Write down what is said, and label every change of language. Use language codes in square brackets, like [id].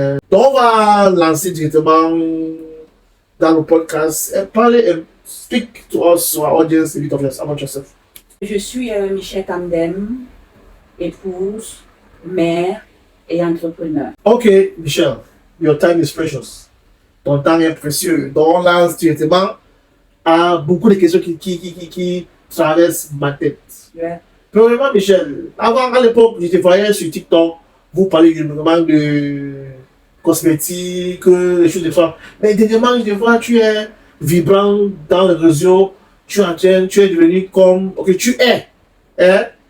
[fr] Donc, on va lancer directement dans le podcast. [en] Speak to us, our audience, a bit about yourself. [fr] Je suis Michelle Kamdem, épouse, mère et entrepreneur. [en] Ok, Michelle, your time is precious. [fr] Ton temps est précieux. Donc, on lance directement à beaucoup de questions qui traversent ma tête. Yeah. Premièrement, Michel, avant, à l'époque, je te voyais sur TikTok, vous parlez régulièrement de cosmétiques, des choses de femmes. Mais dernièrement, je te vois, tu es vibrant dans les réseaux, tu es devenu comme, ok, tu es. Hein?